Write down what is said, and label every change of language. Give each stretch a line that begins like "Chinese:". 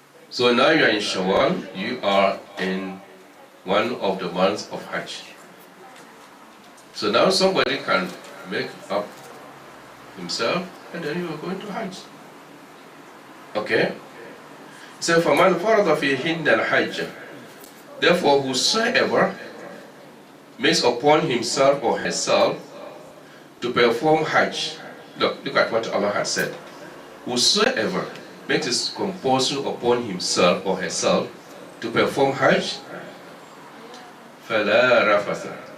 English: So now you are in Shawwal, you are in one of the months of Hajj. So now somebody can make up himself and then you are going to Hajj. Okay?
Arabic: So فَمَنْ فَرَضَ فِيهِنَّ الْحَجَّ.
English: Therefore, whosoever makes upon himself or herself to perform Hajj. Look at what Allah has said. Whosoever makes it compulsory upon himself or herself to perform Hajj,
Arabic: فَلَا رَفَثَ.